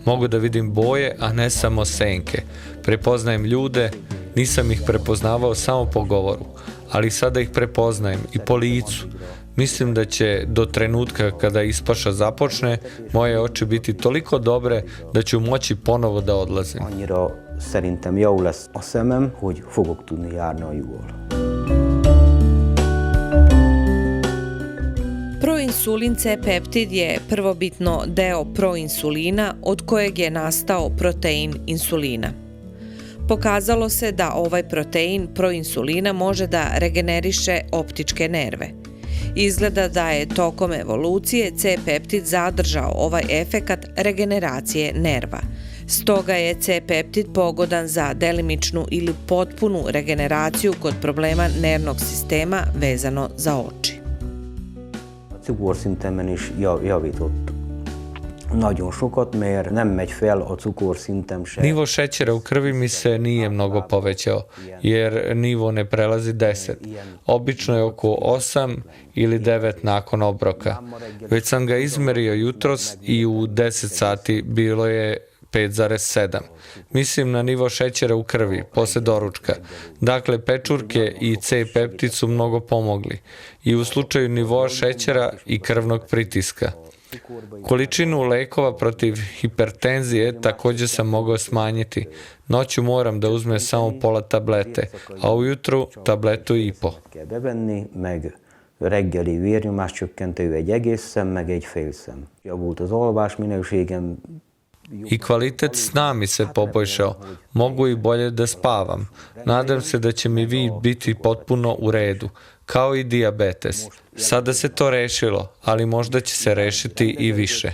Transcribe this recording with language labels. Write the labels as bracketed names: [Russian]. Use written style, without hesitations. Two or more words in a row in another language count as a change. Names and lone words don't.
[Serbian] Mogu da vidim boje, a ne samo senke. Prepoznajem ljude, nisam ih prepoznavao samo po govoru, ali sada ih prepoznajem i po licu. Mislim da će do trenutka kada ispaša započne, moje oči biti toliko dobre da ću moći ponovo da odlazim. [Hungarian] Annyira szerintem jó lesz a szemem, hogy fogok tudni járni a jugol. [Serbian] Proinsulin C-peptid je prvobitno deo proinsulina od kojeg je nastao protein insulina. Pokazalo se da ovaj protein proinsulina može da regeneriše optičke nerve. Izgleda da je tokom evolucije C-peptid zadržao ovaj efekat regeneracije nerva. Stoga je C-peptid pogodan za delimičnu ili potpunu regeneraciju kod problema nervnog sistema vezano za oči. [Hungarian] Cukorszintemen is javított nagyon sokat, mert nem megy fel a cukorszintem se. [Serbian] Nivo šećera u krvi mi se nije mnogo povećao, jer nivo ne prelazi 10. Obično je oko 8 ili 9 nakon obroka. Već sam ga izmerio jutros i u 10 sati bilo je 5,7. Mislim na nivo šećera u krvi, posle doručka. Dakle, pečurke i C-peptid su mnogo pomogli. I u slučaju nivoa šećera i krvnog pritiska. Količinu lekova protiv hipertenzije također sam mogao smanjiti. Noću moram da uzmem samo pola tablete, a ujutru tabletu i po. [Hungarian] Kell bevenni, meg reggeli vérnyomáscsökkentő egy egész szem, meg egy fél szem. Javult az alvás minőségem. [Serbian] I kvalitet sna mi se poboljšao. Mogu i bolje da spavam. Nadam se da će mi vid biti potpuno u redu, kao i dijabetes. Sada se to rešilo, ali možda će se rešiti i više.